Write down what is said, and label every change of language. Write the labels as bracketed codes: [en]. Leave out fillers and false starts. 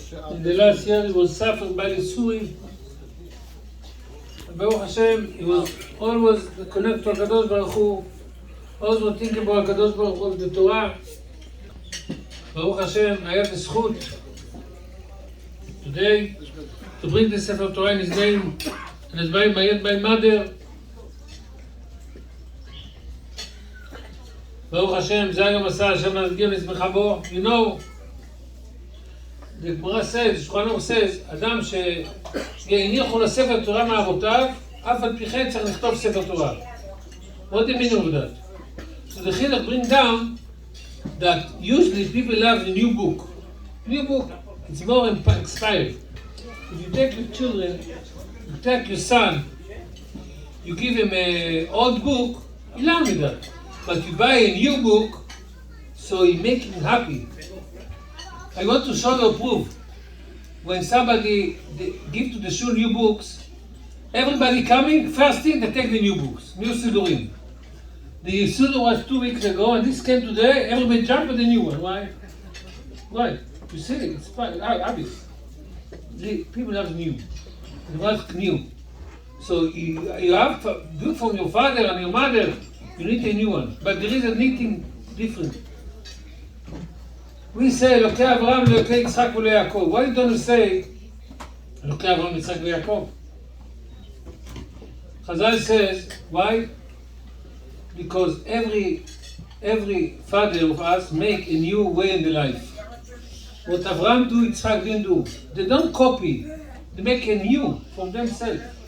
[en] In the last year he was suffering by the Suri. Baruch Hashem, he was always connected to HaKadosh Baruch Hu, always thinking about HaKadosh Baruch Hu, the Torah. Baruch Hashem, I have the zchut today to bring the Sefer Torah in his name, and it's by my mother. [he] Baruch Hashem, זה היום עשה השם להסגיר נשמחה בו. [en] You know, the Gemara says, Shulchan says, [he] אדם שהניחו לספר תורה מאבותיו, אף על פי כן צריך לכתוב ספר תורה. [en] What do you mean of that? So the Chiluk bring down that usually people love the new book. New book, it's more expired. If you take your children, you take your son, you give him an old book, he learns with that. But you buy a new book, so you make him happy. I want to show you a proof. When somebody give to the shul new books, everybody coming, first thing they take the new books, new Sidurim. The Sidur was 2 weeks ago, and this came today, everybody jump at the new one. Why? Why? You see, it's obvious. The people love new. They want new. So you have to do from your father and your mother, you need a new one. But there is a knitting different. We say, [he] אלוקי אברהם, אלוקי יצחק וליעקב. [en] Why don't you say, [he] אלוקי אברהם, יצחק וליעקב? [en] Chazal says, why? Because every father of us make a new way in the life. What Avraham do, Yitzchak didn't do. They don't copy. They make a new from themselves.